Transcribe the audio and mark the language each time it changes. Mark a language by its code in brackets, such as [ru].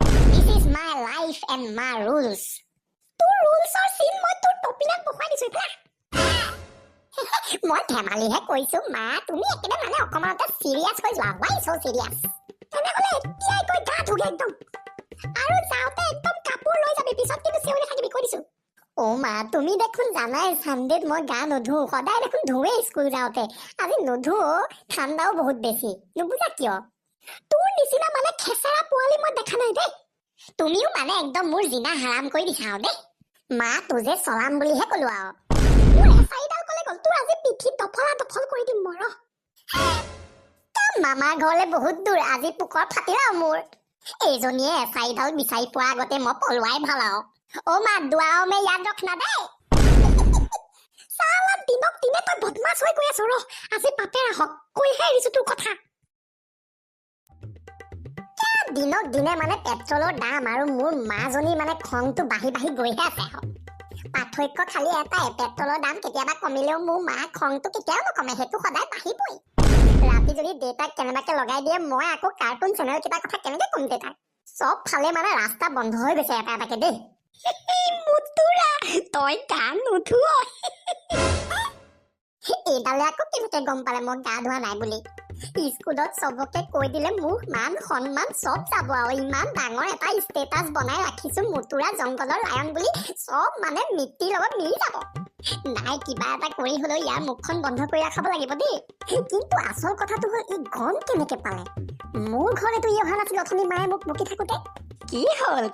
[en] This is my life and my rules. [as] তোৰ ৰুলছৰ চিন মই তোৰ টপিনাত বহুৱাই দিছো এতিয়া। মই ধেমালিহে কৈছো মা, তুমি একেবাৰে মানে অকমানতে চিৰিয়াছ হৈ যোৱা। [en] Why so serious? [as] তেনেহ'লে এতিয়াই গৈ গা ধুগে একদম, আৰু যাওঁতে একদম কাপোৰ লৈ যাবি, পিছত কিন্তু চিঞৰি থাকিবি কৈ দিছো। অ মা, তুমি দেখোন জানাই চানডেত মই গা নুধো, সদায় দেখোন ধুৱে স্কুল যাওঁতে। আজি নুধো, ঠাণ্ডাও বহুত বেছি। নুবুজা কিয়? তোৰ নিচিনা মানে খেচেৰা পোৱালি মই দেখা নাই দেই। তুমিও মানে একদম মোৰ জিনা হাৰাম কৰি দিছা আৰু দেই। মা তোজে চলাম বুলিহে কলো আৰু। মোৰ এচাৰিডাল কলে গ'ল, তোৰ আজি পিঠিত দফলা দফল কৰি দিম মই। মামাৰ ঘৰলে বহুত দূৰ, আজি পুকৰ ফাটিল আৰু মোৰ। এইজনীয়ে এচাৰিডাল বিচাৰি পোৱা আগতে মই পলোৱাই ভাল আৰু। অ মা, [hi] দুৱাও মে ইয়াদ ৰখনা [as] দেই। চালা দিনক দিনে তই বদমাছ হৈ গৈ আছ। ৰ আজি পাতে ৰাখক, কৈহে এৰিছো তোৰ কথা। দিনক দিনে মানে পেট্ৰলৰ দাম আৰু মোৰ মাজনী মানে খংটো বাঢ়ি বাঢ়ি গৈহে আছে। পাৰ্থক্য খালি এটাই, পেট্ৰলৰ দাম কেতিয়াবা কমিলেও মোৰ মা খংটো কেতিয়াও নকমে, সেইটো সদায় বাঢ়িবই। ৰাতি যদি দেউতাক কেনেবাকে লগাই দিয়ে, মই আকৌ কাৰ্টুন চেনেল কেইটাৰ কথা কেনেকে কম দেউতাক? চব ফালে মানে ৰাস্তা বন্ধ হৈ গৈছে এটা এটাকে দেই। মুতুৰা, তই গা নুধুৱ? এইডালে আকৌ কেনেকে গম পালে মই গা ধোৱা নাই বুলি? স্কুলত চবকে কৈ দিলে মোৰ মান সন্মান চব যাব আৰু। ইমান ডাঙৰ এটা ষ্টেটাছ বনাই ৰাখিছো মুতুৰা জংঘলৰ লায়ন বুলি, চব মানে মিটিৰ লগত মিলি যাব। নাই, কিবা এটা কৰি হলেও ইয়াৰ মুখখন বন্ধ কৰি ৰাখাব লাগিব দেই। কিন্তু আচল কথাটো হ'ল, ই গম কেনেকে পালে? মোৰ ঘৰেতো ই অহা নাছিল অথনি মায়ে মোক বকি থাকোতে। কি হ'ল?